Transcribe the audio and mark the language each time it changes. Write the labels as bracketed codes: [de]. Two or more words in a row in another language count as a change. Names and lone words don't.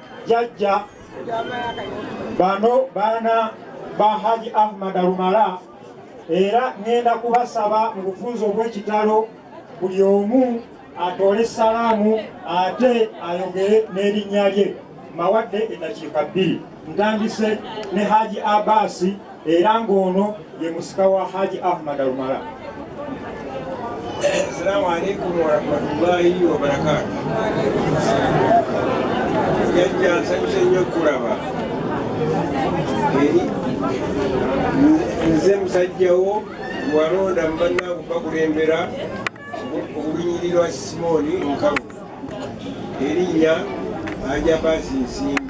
[lg] jjajja bano baana ba Haji Ahmad Alumala era ngenda kubasaba mu bufunzo obw'ekitalo buli omu atole salaamu ate ayogere n'erinnya lye mawadde eddakiika 2. Ntandise ne Haji Abasi era ng'ono ye musika wa Haji Ahmad Alumala. [ar] السلام عليكم ورحمة الله وبركاته. [lg] Jajja nsanyuse nnyo kulaba eri nze musajjawo walonda mu bannange bakulembera olunyirira Simoni Nkalu erinnya Haji Abasi Nsimbi.